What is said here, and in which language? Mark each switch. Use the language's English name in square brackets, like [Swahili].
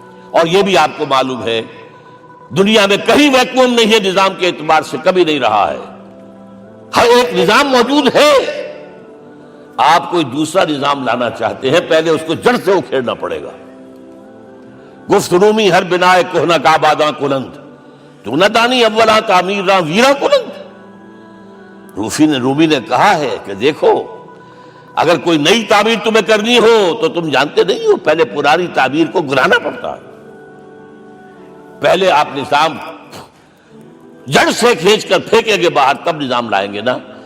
[Urdu] اور یہ بھی آپ کو معلوم ہے دنیا میں کہیں ویکیوم نہیں ہے نظام کے اعتبار سے, کبھی نہیں رہا ہے. ہر ایک نظام موجود ہے. آپ کوئی دوسرا نظام لانا چاہتے ہیں, پہلے اس کو جڑ سے اکھیڑنا پڑے گا. [Persian] گفت رومی ہر بنائے کوہنا کا باداں کلند, تو نہ دانی اولا تعمیر راں ویرا کلند. [Urdu] رومی نے کہا ہے کہ دیکھو اگر کوئی نئی تعمیر تمہیں کرنی ہو تو تم جانتے نہیں ہو پہلے پرانی تعمیر کو گرانا پڑتا ہے. پہلے آپ نظام جڑ سے کھینچ کر پھینکیں گے باہر, تب نظام لائیں گے نا.